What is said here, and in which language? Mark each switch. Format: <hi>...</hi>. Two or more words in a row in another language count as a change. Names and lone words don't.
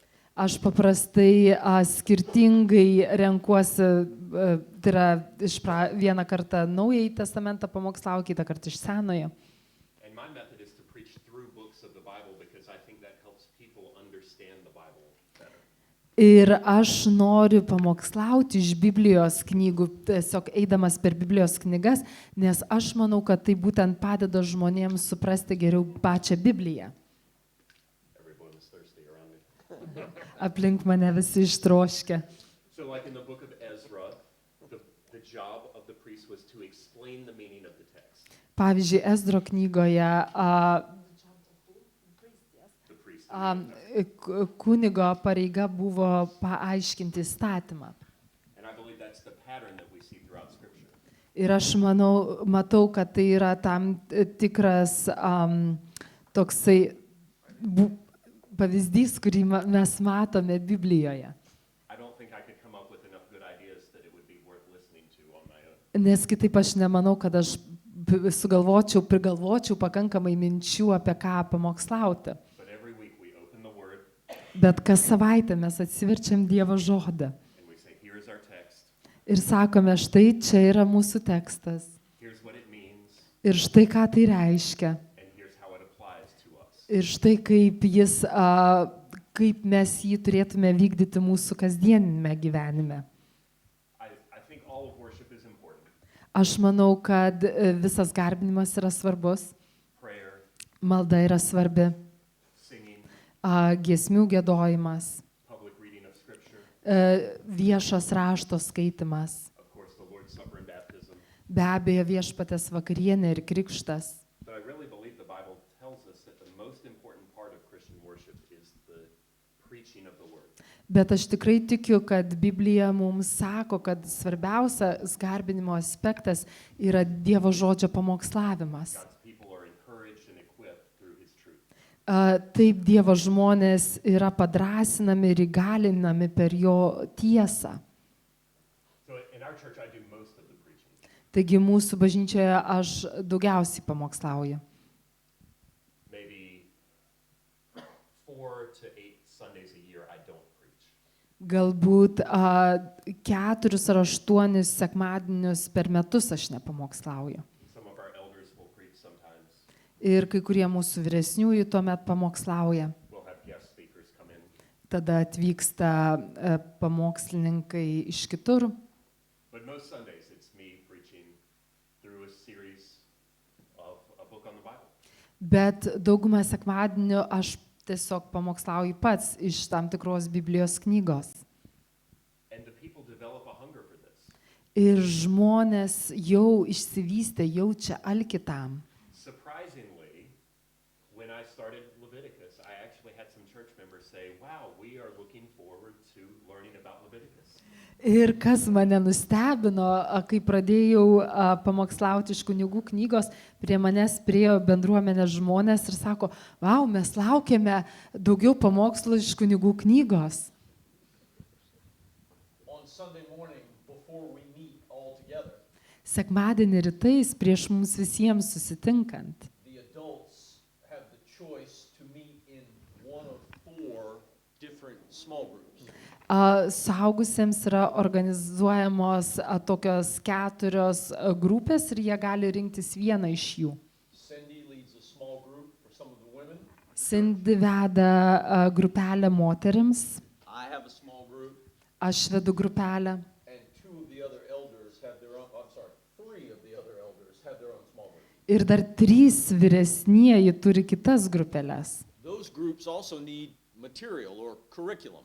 <lt>Aš paprastai skirtingai renkuosi, tai yra vieną kartą Naująjį testamentą pamokslauju, kitą kartą iš Senojo.</lt> <en>And my method is to preach through books of the Bible because I think that helps people understand the Bible better.</en> <lt>Ir aš noriu pamokslauti iš Biblijos knygų, tiesiog eidamas per Biblijos knygas, nes aš manau, kad tai būtent padeda žmonėms suprasti geriau pačią Bibliją.</lt> <en>Everyone is thirsty around me.</en> <lt>Aplink mane visi ištroškę.</lt> <en>So like in the book of Ezra, the job of the priest was to explain the meaning of the text.</en> <lt>Pavyzdžiui, Ezdro knygoje</lt> <en>The priest.</en> <lt>kunigo pareiga buvo paaiškinti įstatymą.</lt> <en>And I believe that's the pattern that we see throughout Scripture.</en> <lt>Ir aš matau, kad tai yra tam tikras toksai pavyzdys, kurį mes matome Biblijoje.</lt> <en>I don't think I could come up with enough good ideas that it would be worth listening to on my own.</en> <lt>Nes kitaip aš nemanau, kad aš prigalvočiau pakankamai minčių, apie ką pamokslauti.</lt> <en>But every week we open the Word</en> <lt>Bet kas savaitę mes atsiverčiam Dievo žodą</lt> <en>and we say, here is our text,</en> <lt>ir sakome, štai čia yra mūsų tekstas</lt> <en>here's what it means,</en> <lt>ir štai ką tai reiškia</lt> <en>and here's how it applies to us.</en> <lt>ir štai kaip mes jį turėtume vykdyti mūsų kasdienime gyvenime.</lt> <en>I think all of worship is important.</en> <lt>Aš manau, kad visas garbinimas yra svarbus,</lt> <en>prayer,</en> <lt>malda yra svarbi,</lt> <en>singing,</en> <lt>giesmių giedojimas,</lt> <en>public reading of scripture,</en> <lt>viešas rašto skaitimas,</lt> <en>of course, the Lord's Supper and baptism.</en> <lt>be abejo viešpatės vakarienė ir krikštas.</lt> <en>But I really believe the Bible tells us that the most important part of Christian worship is the preaching of the word.</en> <lt>Bet aš tikrai tikiu, kad Biblija mums sako, kad svarbiausias garbinimo aspektas yra Dievo žodžio pamokslavimas.</lt> <en>God's people are encouraged and equipped through his truth.</en> <lt>Taip Dievo žmonės yra padrasinami ir įgalinami per jo tiesą.</lt> <en>So in our church, I do most of the preaching.</en> <lt>Taigi mūsų bažnyčioje aš daugiausiai pamokslauju.</lt> <en>Maybe 4 to 8 Sundays a year, I don't preach.</en> <lt>Galbūt 4 ar 8 sekmadienius per metus aš nepamokslauju.</lt> <en>Some of our elders will preach sometimes.</en> <lt>Ir kai kurie mūsų vyresniųjų tuomet pamokslauja.</lt> <en>We'll have guest speakers come in.</en> <lt>Tada atvyksta pamokslininkai iš kitur.</lt> <en>But most Sundays, it's me preaching through a series of a book on the Bible.</en> <lt>Bet daugumą sekmadienių aš tiesiog pamokslauju pats iš tam tikros Biblijos knygos.</lt> <en>And the people develop a hunger for this.</en> <lt>Ir žmonės jau išsivystė, jaučia alkį tam.</lt> <en>Surprisingly, when I started Leviticus, I actually had some church members say, wow, we are looking forward to learning about Leviticus.</en> <lt>Ir kas mane nustebino, kai pradėjau pamokslauti iš kunigų knygos, prie manęs priėjo bendruomenės žmonės ir sako, vau, mes laukiame daugiau pamokslų iš kunigų knygos.</lt> <en>On Sunday morning, before we meet all together,</en> <lt>Sekmadienį rytais prieš mums visiems susitinkant.</lt> <en>the adults have the choice to meet in one of 4 different small groups.</en> <lt>Suaugusiems yra organizuojamos tokios 4 grupės ir jie gali rinktis vieną iš jų.</lt> <en>Cindy leads a small group for some of the women.</en> <lt>Cindy veda grupelę moterims,</lt> <en>I have a small group,</en> <lt>aš vedu grupelę</lt> <en>and 2 of the other elders have their own, I'm sorry, 3 of the other elders have their own small group.</en> <lt>ir dar 3 vyresnieji turi kitas grupelės.</lt> <en>Those groups also need material or curriculum.</en>